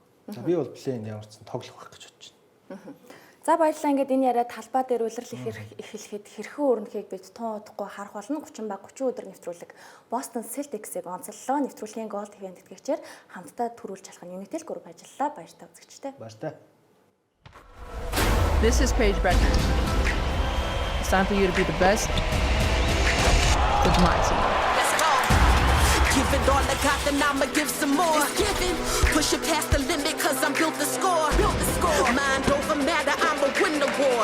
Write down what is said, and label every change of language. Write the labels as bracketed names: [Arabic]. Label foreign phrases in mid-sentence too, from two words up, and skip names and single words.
[Mongolian] За би бол плейн ямар ч тоглох байх гэж бодож байна. За баярлалаа. Ингээд энэ яриа талбай дээр улирал эхлэхэд хэрхэн өрнөхийг бид тун удахгүй харах болно. 30 баг 30 өдөр нэвтрүүлэг Boston Celtics-ийг онцоллоо. Нэвтрүүлгийн Gold TV-ийн тэтгэгчээр хамтдаа төрүүлж халах Unitel Group ажиллалаа. Баяртай үзэгчтэй. Баяртай. [English] This is Paige Becker. It's time for you to be the best with my team. Let's go. Give it all I got, then I'ma give some more. It's giving. Push it past the limit, cause I'm built to score. Mind over matter, I'ma win the war.